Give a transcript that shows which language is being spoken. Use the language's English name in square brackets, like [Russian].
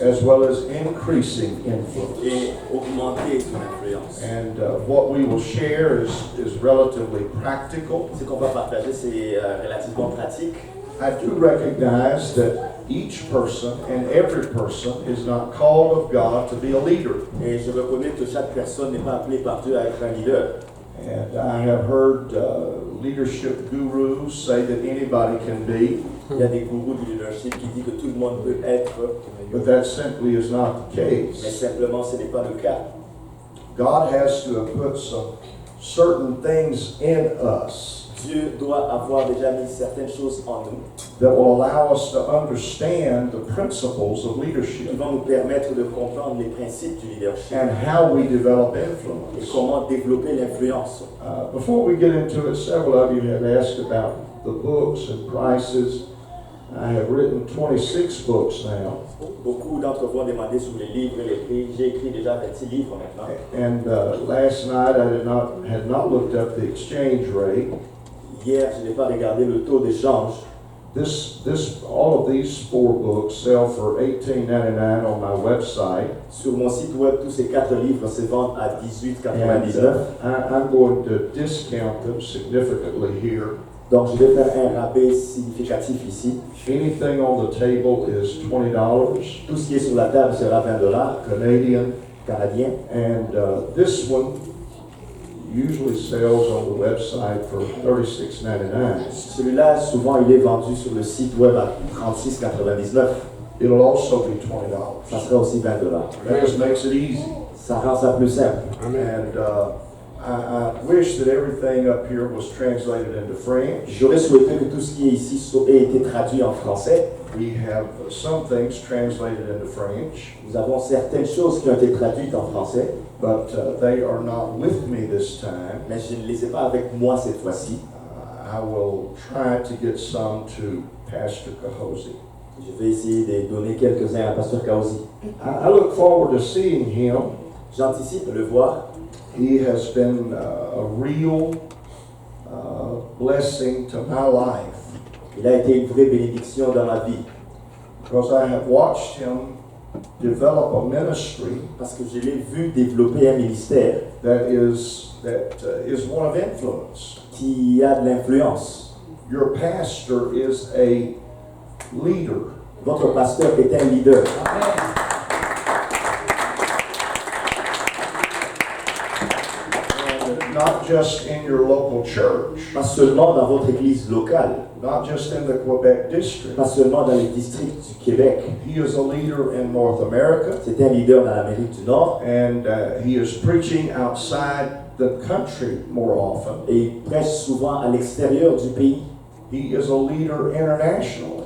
[English] as well as increasing influence. [French] Et augmenter son influence. [English] And what we will share is relatively practical. [French] Ce qu'on va partager, c'est relativement pratique. [English] I do recognize that each person and every person is not called of God to be a leader. [French] Et je reconnais que chaque personne n'est pas appelée par Dieu à être un leader. [English] And I have heard leadership gurus say that anybody can be, [French] Il y a des gourous du leadership qui disent que tout le monde peut être, [English] but that simply is not the [French] mais [English] case. [French] simplement ce n'est pas le cas. [English] God has to have put some certain things in us [French] Dieu doit avoir déjà mis certaines choses en nous [English] that will allow us to understand the principles of [French] qui [English] leadership [French] vont nous permettre de comprendre les principes du leadership [English] and how we develop [French] et [English] influence. [French] comment développer l'influence. [English] Before we get into it, several of you have asked about the books and prices. I have written 26 books now, [French] Beaucoup d'entre vous ont demandé sur les livres et les prix. J'ai écrit déjà 26 livres maintenant. [English] and last night I had not looked up the exchange rate. [French] Hier, je n'ai pas regardé le taux d'échange. [English] All of these 4 books sell for $18.99 on my website. [French] Sur mon site web, tous ces 4 livres se vendent à [English] And [French] $18,99. [English] I'm going to discount them significantly here. [French] Donc, je vais faire un rabais significatif ici. [English] Anything on the table is $20 [French] Tout ce qui est sur la table sera $20 [English] Canadian. [French] canadiens. [English] And this one usually sells on the website for $36.99. [French] Celui-là, souvent, il est vendu sur le site web à $36,99. [English] It'll also be $20. [French] Ça sera aussi $20. [English] That just makes it easy. [French] Ça rend ça plus simple. [English] And I wish that everything up here was translated into French. [French] J'aurais souhaité que tout ce qui est ici ait été traduit en français. [English] We have some things translated into French, [French] Nous avons certaines choses qui ont été traduites en français, [English] but they are not with me this time. [French] mais je ne les ai pas avec moi cette fois-ci. [English] I will try to get some to Pastor Cahosi. [French] Je vais essayer de donner quelques-uns à Pasteur Kaosi. [English] I look forward to seeing him. [French] J'anticipe de le voir. [English] He has been a real blessing to my life, [French] Il a été une vraie bénédiction dans ma vie, [English] because I have watched him develop a ministry [French] parce que je l'ai vu développer un ministère [English] that is one of influence. [French] qui a de l'influence. [English] Your pastor is a leader. [French] Votre pasteur est un leader. [English] And not just in your local church, [French] Pas seulement dans votre église locale, [English] not just in the Quebec district. [French] pas seulement dans les districts du Québec. [English] He is a leader in North America, [French] C'est un leader dans l'Amérique du Nord [English] and he is preaching outside the country more often. [French] et il prêche souvent à l'extérieur du pays. [English] He is a leader internationally.